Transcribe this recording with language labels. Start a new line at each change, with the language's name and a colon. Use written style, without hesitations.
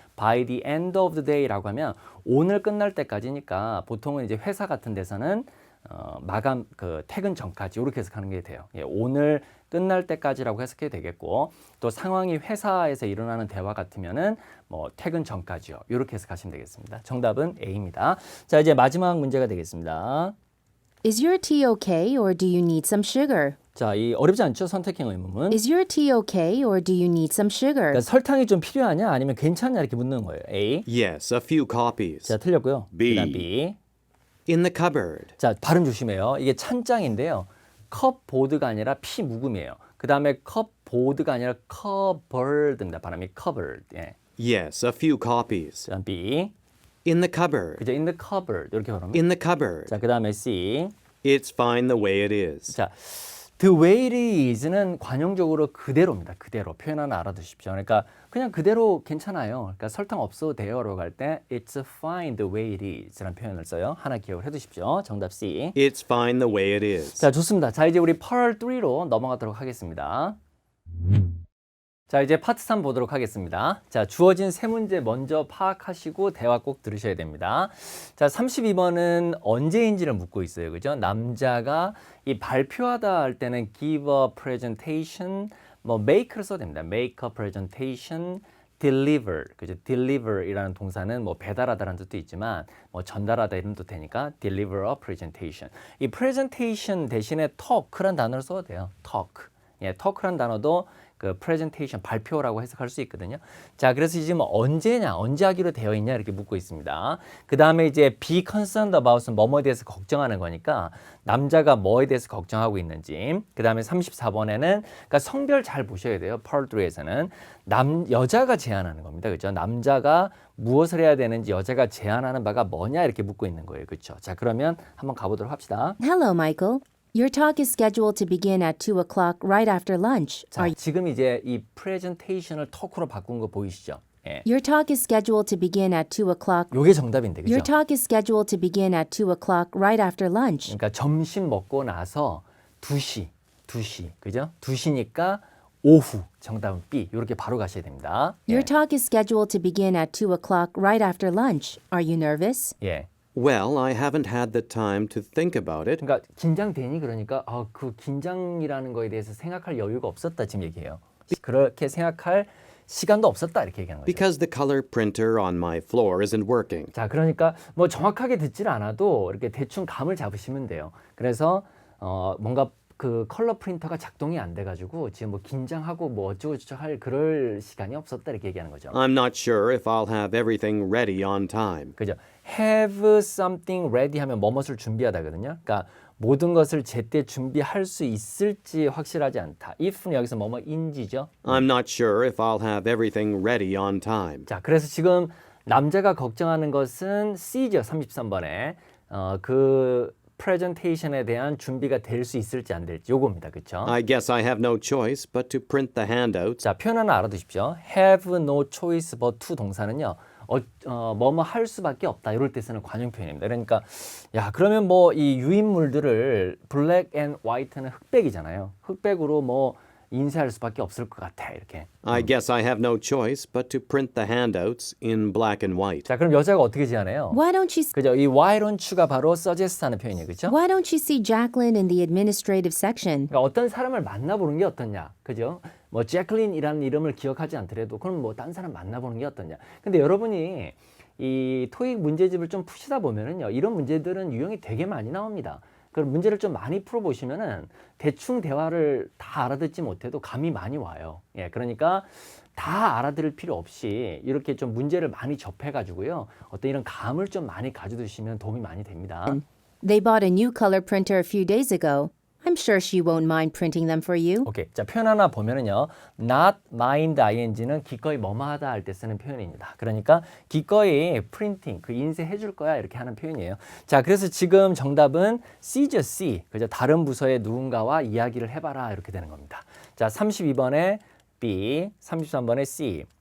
English: By the end of the day
Korean: 라고 하면 오늘 끝날 때까지니까 보통은 이제 회사 같은 데서는 마감 퇴근 전까지 이렇게 해석하는 게 돼요. 예, 오늘 끝날 때까지라고 해석해도 되겠고 또 상황이 회사에서 일어나는 대화 같으면은 뭐 퇴근 전까지요. 이렇게 해석하시면 되겠습니다. 정답은 A입니다. 자, 이제 마지막 문제가 되겠습니다.
English: Is your tea okay or do you need some sugar?
Korean: 자, 이 어렵지 않죠? 선택형 의문문.
English: Is your tea okay or do you need some sugar?
Korean: 그러니까 설탕이 좀 필요하냐 아니면 괜찮냐 이렇게 묻는 거예요.
English: A. Yes, a few copies.
Korean: 자, 틀렸고요.
English: B.
Korean: 그다음 B.
English: In the cupboard.
Korean: 자, 발음 조심해요. 이게 찬장인데요. 컵보드가 아니라 피 묵음이에요. 그 다음에 컵보드가 아니라 covered입니다. 발음이 covered. 예.
English: Yes, a few copies.
Korean: 그다음 B.
English: In the cupboard.
Korean: 그죠?
English: In the cupboard
Korean: 이렇게 발음합니다.
English: In the cupboard.
Korean: 자, 그 다음에 C.
English: It's fine the way it is.
Korean: 자,
English: the way it is
Korean: 는 관용적으로 그대로입니다. 그대로 표현 하나 알아두십시오. 그러니까 그냥 그대로 괜찮아요. 그러니까 설탕 없어도 돼요라고 할 때
English: it's fine the way it is
Korean: 라는 표현을 써요. 하나 기억을 해두십시오. 정답 C. It's fine the way it is. 자, 좋습니다. 자, 이제 우리 Part 3로 넘어가도록 하겠습니다. 자, 이제 파트 3 보도록 하겠습니다. 자, 주어진 세 문제 먼저 파악하시고 대화 꼭 들으셔야 됩니다. 자, 32번은 언제인지를 묻고 있어요. 그죠? 남자가 이 발표하다 할 때는
English: give a presentation,
Korean: 뭐 make를 써야 됩니다.
English: make a presentation, deliver.
Korean: 그죠? deliver이라는 동사는 뭐 배달하다라는 뜻도 있지만 뭐 전달하다 이런 뜻도 되니까
English: deliver a presentation.
Korean: 이 presentation 대신에 talk란 단어를 써도 돼요.
English: talk.
Korean: 예, talk란 단어도 그 presentation 발표라고 해석할 수 있거든요. 자, 그래서 지금 언제냐, 언제 하기로 되어 있냐 이렇게 묻고 있습니다. 그 다음에 이제 be concerned about은 뭐뭐에 대해서 걱정하는 거니까 남자가 뭐에 대해서 걱정하고 있는지. 그 다음에 34번에는 그러니까 성별 잘 보셔야 돼요. Part 3에서는 여자가 제안하는 겁니다. 그렇죠? 남자가 무엇을 해야 되는지 여자가 제안하는 바가 뭐냐 이렇게 묻고 있는 거예요. 그렇죠? 자, 그러면 한번 가보도록 합시다.
English: Hello, Michael. Your talk is scheduled to begin at 2 o'clock right after lunch.
Korean: 자, 지금 이제 이 presentation을 talk로 바꾼 거 보이시죠? 예.
English: Your talk is scheduled to begin at 2 o'clock.
Korean: 요게 정답인데,
English: Your
Korean: 그죠?
English: talk is scheduled to begin at 2 o'clock right after lunch.
Korean: 그러니까 점심 먹고 나서 2시, 그죠? 2시니까 오후, 정답은 B. 이렇게 바로 가셔야 됩니다.
English: Your talk is scheduled to begin at 2 o'clock right after lunch. Are you nervous?
Korean: 예.
English: Well, I haven't had the time to think about it.
Korean: 그러니까 긴장되니 그러니까 그 긴장이라는 거에 대해서 생각할 여유가 없었다 지금 얘기해요. 그렇게 생각할 시간도 없었다 이렇게 얘기하는 거죠.
English: Because the color printer on my floor isn't working.
Korean: 자, 그러니까 뭐 정확하게 듣질 않아도 이렇게 대충 감을 잡으시면 돼요. 그래서 뭔가 그 컬러 프린터가 작동이 안 돼가지고 지금 뭐 긴장하고 뭐 어쩌고저쩌고 할 그럴 시간이 없었다 이렇게 얘기하는 거죠.
English: I'm not sure if I'll have everything ready on time.
Korean: 그죠?
English: Have something ready
Korean: 하면 뭐뭇을 준비하다거든요. 그러니까 모든 것을 제때 준비할 수 있을지 확실하지 않다. if는 여기서 뭐뭐인지죠.
English: I'm not sure if I'll have everything ready on time.
Korean: 자, 그래서 지금 남자가 걱정하는 것은 C죠. 33번에 그 프레젠테이션에 대한 준비가 될 수 있을지 안 될지 요겁니다. 그렇죠?
English: I guess I have no choice but to print the handouts.
Korean: 자, 표현 하나 알아두십시오.
English: have no choice but to
Korean: 동사는요. 뭐뭐 할 수밖에 없다. 이럴 때 쓰는 관용 표현입니다. 그러니까 야, 그러면 뭐 이 유인물들을
English: black and white
Korean: 는 흑백이잖아요. 흑백으로 뭐 인쇄할 수밖에 없을 것 같아. 이렇게.
English: I guess I have no choice but to print the handouts in black and white.
Korean: 자, 그럼 여자가 어떻게 제안해요?
English: Why don't you
Korean: 그죠? 이
English: why don't you
Korean: 가 바로 suggest 하는 표현이에요. 그죠?
English: Why don't you see Jacqueline in the administrative section?
Korean: 그러니까 어떤 사람을 만나보는 게 어떠냐, 그죠? 뭐 제클린이라는 이름을 기억하지 않더라도 그럼 뭐 딴 사람 만나보는 게 어떠냐. 근데 여러분이 이 토익 문제집을 좀 푸시다 보면은요, 이런 문제들은 유형이 되게 많이 나옵니다. 그럼 문제를 좀 많이 풀어보시면은 대충 대화를 다 알아듣지 못해도 감이 많이 와요. 예, 그러니까 다 알아들을 필요 없이 이렇게 좀 문제를 많이 접해가지고요, 어떤 이런 감을 좀 많이 가져두시면 도움이 많이 됩니다.
English: They bought a new color printer a few days ago. I'm I'm sure she won't mind printing them for you.
Korean: 오케이. 자, 표현 하나 보면은요.
English: not mind ing
Korean: 는 기꺼이 뭐뭐하다 할 때 쓰는 표현입니다. 그러니까 기꺼이 프린팅, 그 인쇄해 줄 거야 이렇게 하는 표현이에요. 자, 그래서 지금 정답은 C죠, C. 그죠? 다른 부서의 누군가와 이야기를 해봐라 이렇게 되는 겁니다. 자, 32번에 B, 33번에 C.